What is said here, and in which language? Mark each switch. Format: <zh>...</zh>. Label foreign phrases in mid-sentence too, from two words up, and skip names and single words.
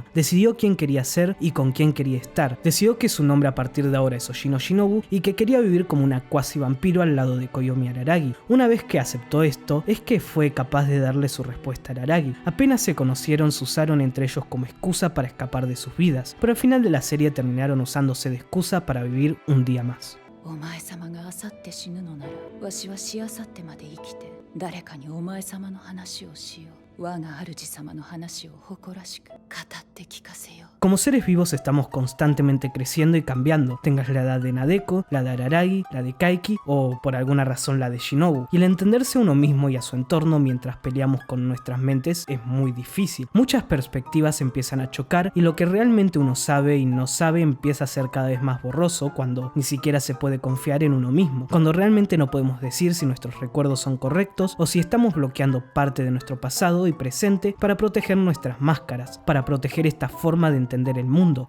<es>Decidió quién quería ser y con quién quería estar. Decidió que su nombre a partir de ahora es Oshino Shinobu y que quería vivir como una cuasi vampiro al lado de Koyomi Araragi. Una vez que aceptó esto, es que fue capaz de darle su respuesta a Araragi. Apenas se conocieron, se usaron entre ellos como excusa para escapar de sus vidas, pero al final de la serie terminaron usándose de excusa para vivir un día más.</es> <ja>お前様があさって死ぬのなら、わしはしあさってまで生きて、誰かにお前様の話をしよう。我が主様の話を誇らしく語って聞かせよう。</ja> <es>Como seres vivos estamos constantemente creciendo y cambiando, tengas la edad de Nadeko, la de Araragi, la de Kaiki o por alguna razón la de Shinobu, y el entenderse a uno mismo y a su entorno mientras peleamos con nuestras mentes es muy difícil. Muchas perspectivas empiezan a chocar y lo que realmente uno sabe y no sabe empieza a ser cada vez más borroso cuando ni siquiera se puede confiar en uno mismo, cuando realmente no podemos decir si nuestros recuerdos son correctos o si estamos bloqueando parte de nuestro pasado y presente para proteger nuestras máscaras, para proteger esta forma de entender el mundo.</es>